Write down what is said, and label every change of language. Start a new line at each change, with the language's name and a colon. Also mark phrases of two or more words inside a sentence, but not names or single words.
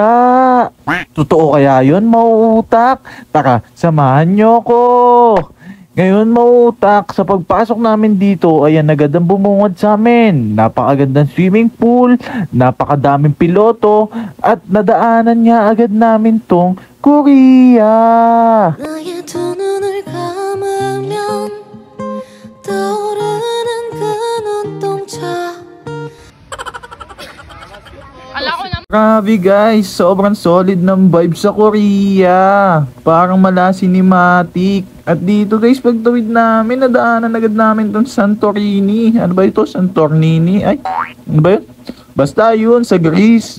Filipino: Totoo kaya yun, mautak? Tara, samahan nyo ko! Ngayon mautak, sa pagpasok namin dito, ayan agad ang bumungad sa amin. Napakagandang
English: swimming pool,
Filipino: napakadaming piloto, at nadaanan nga agad namin tong Korea.
Korean: 나의 두 눈을 감으면 떠오르는 그 눈동자.
Filipino: Grabe guys, sobrang solid ng vibe sa Korea. Parang mala cinematic. At dito guys, pagtawid namin, nadaanan agad namin tong Santorini. Ano ba ito? Santorini? Ay, ano ba yun? Basta yun, sa Greece.